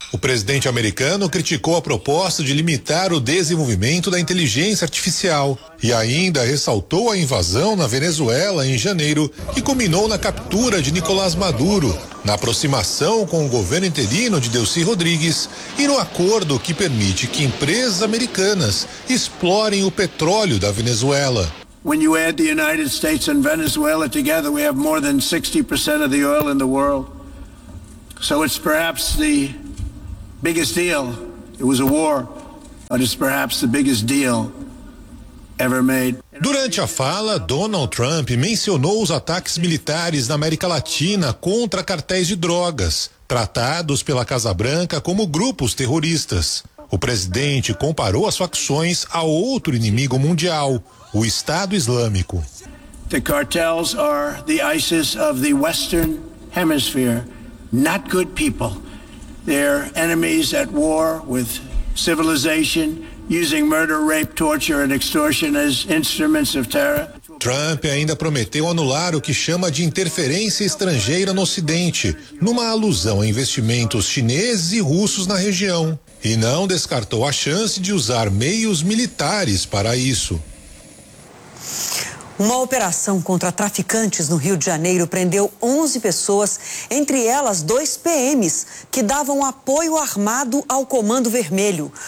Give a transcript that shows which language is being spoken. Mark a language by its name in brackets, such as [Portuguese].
[Portuguese] O presidente americano criticou a proposta de limitar o desenvolvimento da inteligência artificial e ainda ressaltou a invasão na Venezuela em janeiro, que culminou na captura de Nicolás Maduro, na aproximação com o governo interino de Delcy Rodrigues e no acordo que permite que empresas americanas explorem o petróleo da Venezuela. [English] When you add the United States and Venezuela together, we have more than 60% of the oil in the world. So it's perhaps the biggest deal. It was a war, but it's perhaps the biggest deal ever made. [Portuguese] Durante a fala, Donald Trump mencionou os ataques militares na América Latina contra cartéis de drogas, tratados pela Casa Branca como grupos terroristas. O presidente comparou as facções a outro inimigo mundial, o Estado Islâmico. [English] The cartels are the ISIS of the Western Hemisphere, not good people. They're enemies at war with civilization, using murder, rape, torture and extortion as instruments of terror. [Portuguese] Trump ainda prometeu anular o que chama de interferência estrangeira no Ocidente, numa alusão a investimentos chineses e russos na região, e não descartou a chance de usar meios militares para isso. Uma operação contra traficantes no Rio de Janeiro prendeu 11 pessoas, entre elas dois PMs, que davam apoio armado ao Comando Vermelho.